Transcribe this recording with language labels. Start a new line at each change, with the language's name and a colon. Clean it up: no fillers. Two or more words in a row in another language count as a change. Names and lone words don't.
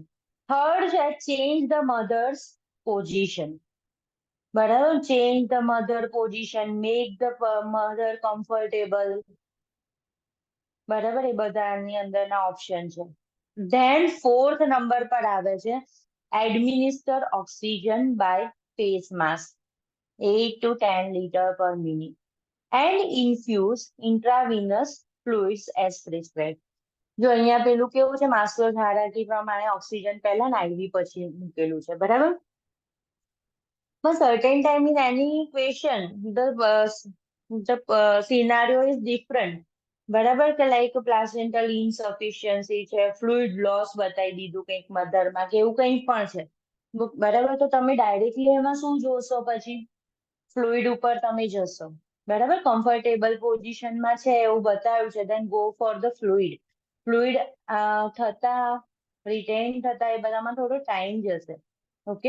English: third છે change the mother's position.
Gujarati: બરાબર.
English: change the mother position, make the mother comfortable.
Gujarati: બરાબર. એ બધાની અંદરના ઓપ્શન છે.
English: then fourth number
Gujarati: પર આવે છે
English: administer oxygen by face mask 8 to 10 liter per minute and infuse intravenous fluids as prescribed.
Gujarati: જો અહીંયા પેલું કેવું છે? માસ્લો હાયરાર્કી પ્રમાણે ઓક્સિજન પહેલા ને IV પછી મૂકેલું છે. બરાબર.
English: But certain time in any equation the scenario is different.
Gujarati: બરાબર. કે
English: like placental insufficiency
Gujarati: છે,
English: fluid loss
Gujarati: બતાવી દીધું કંઈક મધરમાં કે એવું કંઈ પણ છે. બરાબર. તો તમે ડાયરેક્ટલી એમાં શું જોશો પછી? ફ્લુઇડ ઉપર તમે જશો બરાબર કમ્ફર્ટેબલ પોઝિશનમાં છે એવું બતાવ્યું છે
English: then go for the fluid
Gujarati: ફ્લુઇડ થતા રિટેન થતા એ બધામાં થોડો ટાઈમ જશે ઓકે